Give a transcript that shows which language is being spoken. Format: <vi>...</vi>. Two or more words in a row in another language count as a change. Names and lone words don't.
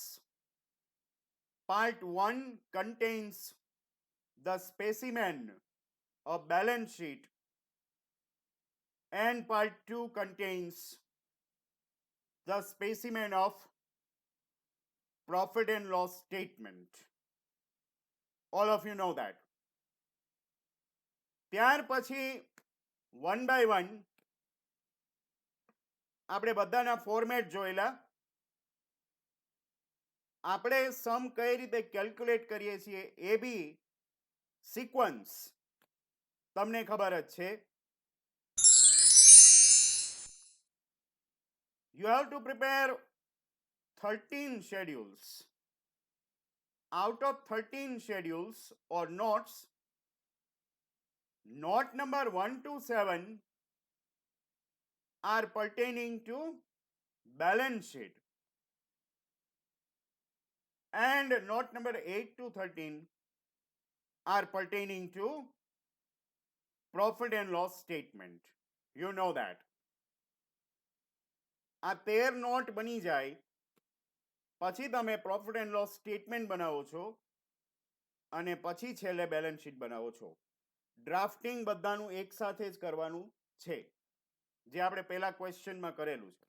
<en>Part 1 contains the specimen of balance sheet, and part 2 contains the specimen of profit and loss statement. All of you know that.</en> <gu>ત્યાર પછી</gu> <en>one by one</en> <gu>આપણે બધાના ફોર્મેટ જોયેલા. આપણે સમ કઈ રીતે કેલ્ક્યુલેટ કરીએ છીએ</gu> <en>A B sequence</en> <gu>તમને ખબર જ છે.</gu> <en>You have to prepare 13 schedules. Out of 13 schedules or notes, note number 1 to 7 are pertaining to balance sheet, and note number 8 to 13 are pertaining to profit and loss statement. You know that.</en> <gu>આ 13 નોટ બની જાય પછી તમે</gu> <en>profit and loss statement</en> <gu>બનાવો છો અને પછી છેલ્લે</gu> <en>balance sheet</en> <gu>બનાવો છો. ડ્રાફ્ટિંગ બધાનું એક સાથે જ કરવાનું છે, જે આપણે પહેલા ક્વેશ્ચનમાં કરેલું છે.</gu>